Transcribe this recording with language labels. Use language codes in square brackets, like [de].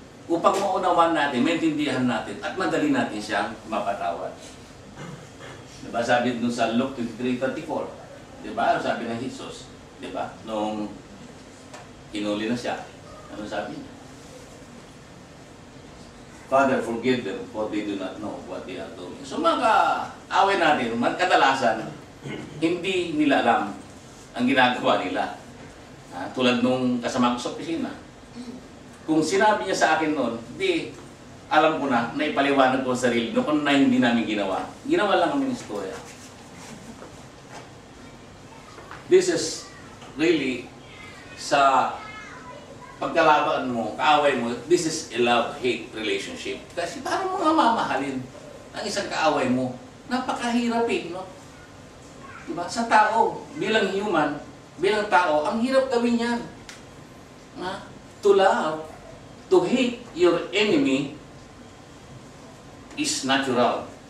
[tl] Upang maunawan natin, maintindihan natin, at madali natin siyang mapatawad. Diba sabi dun sa Luke 23:34? Diba? Ano sabi ng Jesus? Diba? Nung hinuli na siya, ano sabi niya? [en] Father, forgive them, for they do not know what they are doing. [tl] So away natin, kadalasan, hindi nila alam ang ginagawa nila. Tulad nung kasama ko sa opisina. Kung sinabi niya sa akin noon, di alam ko na ipaliwanag ko sa sarili no, kung na hindi namin ginawa. Ginawa lang kami ng istorya. [en] This is really [tl] sa pagkalaban mo, kaaway mo, [en] this is a love-hate relationship. [tl] Kasi paano mo nga mamahalin ang isang kaaway mo? Napakahirap no? Diba? Sa tao, bilang human, bilang tao, ang hirap gawin yan. [en] To love, to hate your enemy is natural.